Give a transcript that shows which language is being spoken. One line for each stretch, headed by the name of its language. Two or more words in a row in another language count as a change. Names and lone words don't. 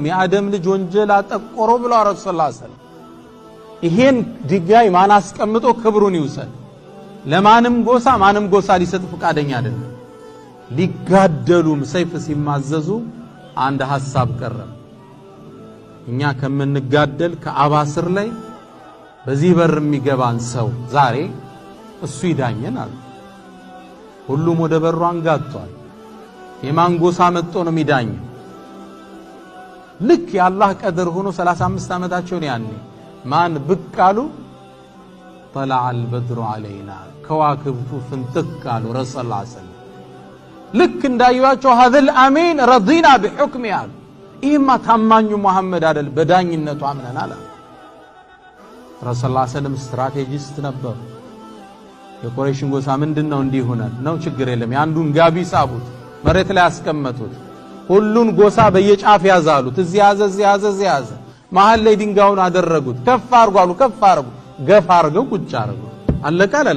Amharic: የአደም ልጅ ወንጀል አጠቆሮ ብሎ
Arabic: رسول صلى الله عليه وسلم
Amharic: ይሄን ድንጋይ ማን አስቀምጦ ክብሩን ይውሰድ ለማንም ጎሳ ሊሰጥ ፈቃደኛ አይደለም ሊጋደሉም ሰይፍ ሲማዘዙ አንድ ሐሳብ ቀረበ እኛ ከምንጋደል ከአባስር ላይ በዚህ በር የሚገባን ሰው ዛሬ እሱ ይዳኘናል ሁሉም ወደ በሩ አንጋጥቷል የማን ጎሳ መጥቶ ነው የሚዳኝ ልክ የአላህ ቀደር ሆኖ 35 ዓመታቸው ነው ያኔ ማን ብቃሉ
Arabic: طلع البدر علينا
Amharic: ከዋክብቱ ፍንጥቃሉ
Arabic: رسول صلى الله عليه وسلم
Amharic: ልክ እንዳዩዋቸው
Arabic: هذا الامين رضينا بحكم
Amharic: ያሉ ኢማ ታማኙ መሐመድ አይደል በዳኝነቱ አምነናል
Arabic: رسول صلى الله عليه وسلم
Amharic: ስትራቴጂስት ነበሩ የቁረይሽን ጎሳ ምንድነው እንዲህ ሆናል ነው ችግር የለም ያንዱን ጋቢ ሳቡት መሬት ላይ ያስቀመጡት ሁሉን ጎሳ በየጫፍ ያዛሉት እዚህ ያዘ መሃል ላይ ድንጋዩን አደረጉት ከፍ አርጓሉ ገፍ አርገው ቁጭ አርጉ አለቀ